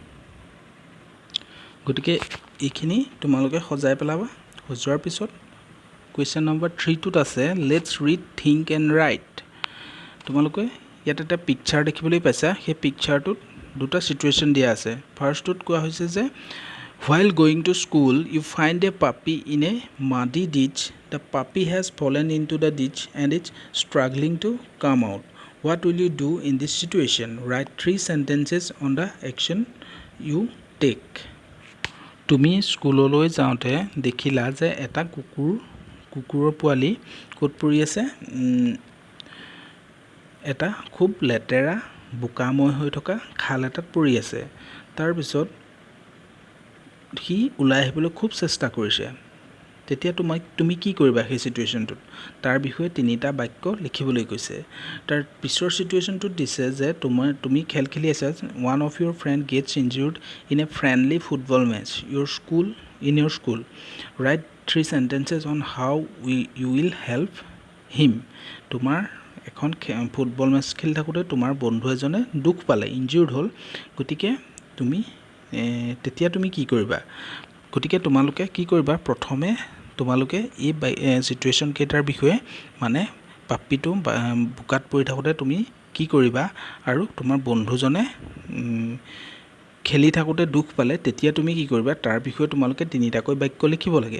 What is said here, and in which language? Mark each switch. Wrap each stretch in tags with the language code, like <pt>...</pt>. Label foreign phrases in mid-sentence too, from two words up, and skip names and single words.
<as>গতিকে এইখিনি তোমালোকে সজাই পেলাবা সজোৱাৰ পিছত কুৱেশ্যন নম্বৰ 3টোত আছে</as> <en>let's read think and write</en> <as>তোমালোকে ইয়াত এটা পিকচাৰ দেখিবলৈ পাইছা সেই পিকচাৰটোত দুটা চিটুৱেশ্যন দিয়া আছে ফাৰ্ষ্টটোত কোৱা হৈছে যে</as> <en>while going to school you find a puppy in a muddy ditch the puppy has fallen into the ditch and is struggling to come out what will you do in this situation write 3 sentences on the action you take</en> <as>তুমি স্কুললৈ যাওঁতে দেখিলা যে এটা কুকুৰৰ পোৱালি ক'ত পৰি আছে এটা খুব লেতেৰা বোকাময় হৈ থকা খাল এটাত পৰি আছে তাৰপিছত সি ওলাই আহিবলৈ খুব চেষ্টা কৰিছে তেতিয়া তুমি কি কৰিবা সেই চিটুৱেশ্যনটোত তাৰ বিষয়ে 3টা বাক্য লিখিবলৈ কৈছে তাৰ পিছৰ চিটুৱেশ্যনটোত দিছে যে তুমি খেল খেলি আছা</as> <en>one of your friend gets injured in a friendly football match in your school write 3 sentences on how you will help him</en> <as>তোমাৰ এখন ফুটবল মেচ খেলি থাকোঁতে তোমাৰ বন্ধু এজনে দুখ পালে ইনজিউৰ্ড হ'ল গতিকে তেতিয়া তুমি কি কৰিবা গতিকে তোমালোকে কি কৰিবা প্ৰথমে তোমালোকে এই চিটুৱেশ্যন কেইটাৰ বিষয়ে মানে পাপ্পিটো বোকাত পৰি থাকোঁতে তুমি কি কৰিবা আৰু তোমাৰ বন্ধুজনে খেলি থাকোঁতে দুখ পালে তেতিয়া তুমি কি কৰিবা তাৰ বিষয়ে তোমালোকে তিনিটাকৈ বাক্য লিখিব লাগে।</as>